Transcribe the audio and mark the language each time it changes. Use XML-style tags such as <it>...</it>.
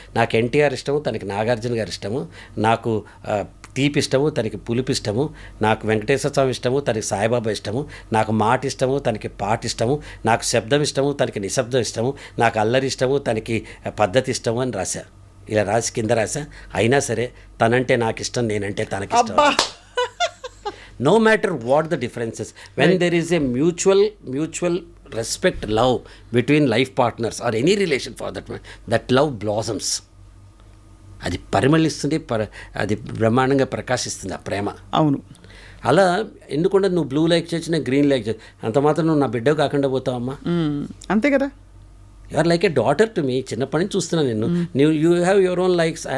<te>నాకు ఎన్టీఆర్ ఇష్టము, తనకి నాగార్జున గారు ఇష్టము. నాకు తీపి ఇష్టము, తనకి పులుపు ఇష్టము. నాకు వెంకటేశ్వర స్వామి ఇష్టము, తనకి సాయిబాబా ఇష్టము. నాకు మాట ఇష్టము, తనకి పాట ఇష్టము. నాకు శబ్దం ఇష్టము, తనకి నిశ్శబ్దం ఇష్టము. నాకు అల్లరి ఇష్టము, తనకి పద్ధతి ఇష్టము అని రాశా. ఇలా రాసి కింద రాశా. అయినా సరే తనంటే నాకు ఇష్టం, నేనంటే తనకి ఇష్టం.</te> <en>No matter what the differences, when there is a mutual respect, love between life partners or any relation for that matter, that love blossoms.</en> <te>అది పరిమళిస్తుంది, అది బ్రహ్మాండంగా ప్రకాశిస్తుంది ఆ ప్రేమ. అవును. అలా ఎందుకంటే నువ్వు బ్లూ లైక్ చేసి నేను గ్రీన్ లైక్ చేసి అంత మాత్రం నువ్వు నా బిడ్డ కాకుండా పోతావమ్మా. అంతే కదా.</te> <en>You are like a daughter to me.</en> <te>చిన్నప్పటి నుంచి చూస్తున్నాను నేను.</te> <en>You have your own likes.</en>